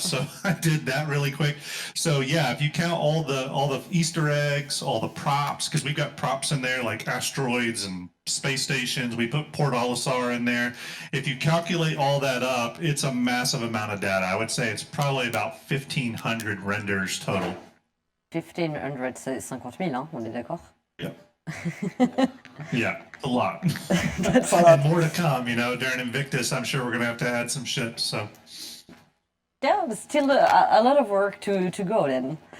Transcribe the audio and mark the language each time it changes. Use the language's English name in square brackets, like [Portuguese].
[English] So I did that really quick. So yeah, if you count all the Easter eggs, all the props, because we've got props in there like asteroids and space stations. We put Port Olisar in there. If you calculate all that up, it's a massive amount of data. I would say it's probably about 1,500 renders total. [French] 1,500, c'est 50 000, hein, on est d'accord? [English] Yep. Yeah, a lot. That's a lot. And more to come, you know, during Invictus, I'm sure we're going to have to add some ships, so. Yeah, but still a lot of work to go then.